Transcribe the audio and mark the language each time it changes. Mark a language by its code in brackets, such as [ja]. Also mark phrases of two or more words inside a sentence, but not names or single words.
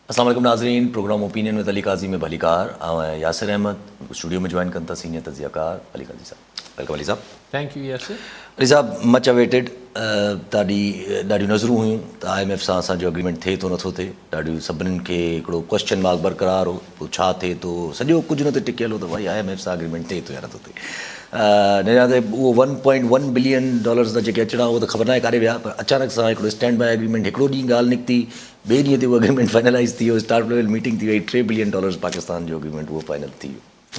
[ur] السلام علیکم ناظرین، پروگرام اوپینین وتھ علی قاضی میں [sd] بھلی کار [ur] یاسر احمد اسٹوڈیو میں جوائن کرتا سینئر تجزیہ کار علی قاضی صاحب. ویلکم علی صاحب. [en] Thank you یاسر. [sd] علی صاحب [en] much awaited [sd] ॾाढियूं नज़रूं हुयूं त IMF सां असांजो एग्रीमेंट थिए थो नथो थिए. ॾाढियूं सभिनीनि खे हिकिड़ो [en] question mark [sd] बरक़रार हो, पोइ छा थिए थो, सॼो कुझु न त टिकियल हो त भई IMF सां एग्रीमेंट थिए थो या नथो थिए. न त उहो $1.1 बिलियन त जेके अचणा उहो त ख़बर न आहे काॾे विया, पर अचानक सां हिकिड़ो [en] stand by agreement [sd] हिकिड़ो ॾींहुं ॻाल्हि निकिती, ॿिए ॾींहं ते उहो एग्रीमेंट फाइनलाइज़ थी वियो, [en] staff level meeting [sd] थी वई, $3 बिलियन पाकिस्तान जो एग्रीमेंट उहो फाइनल थी वियो.